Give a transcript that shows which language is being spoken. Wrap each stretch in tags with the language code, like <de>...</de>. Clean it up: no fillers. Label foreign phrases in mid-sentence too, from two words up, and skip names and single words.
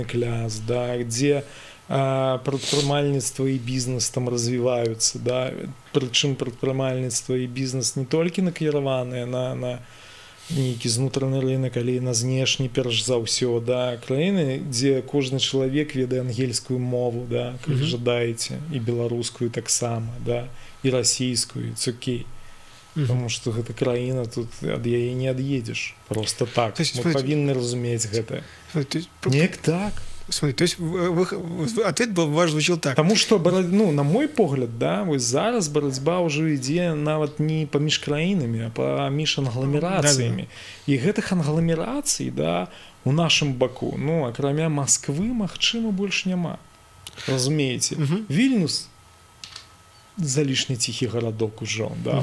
<be>кляс, да, дзе прадпрымальніцтва і бізнес там развіваюцца, да, прычым прадпрымальніцтва і бізнес не толькі накіраваныя на нейкі знутраны рынок, але і на знешні перш за ўсё, да, краіны, дзе кожны чалавек ведае ангельскую мову, да, калі жадаеце, і беларускую таксама, да, і расійскую, цукей.</be> <ru>Потому что</ru> <be>гэта краіна, тут ад яе не ад'едзеш просто так. Мы павінны разумець гэта. Неяк так.</be> <ru>Смотри, то есть ответ был ваш звучал так. Потому что,</ru> <be>ну, на мой погляд, да, вось зараз барацьба ўжо ідзе нават не паміж краінамі, а паміж англамерацыямі. І гэтых англамерацый, да, у нашым баку, ну, акрамя Масквы, магчыма, больш няма. Разумееце? Вільнюс залішне ціхі гарадок ужо, да.</be>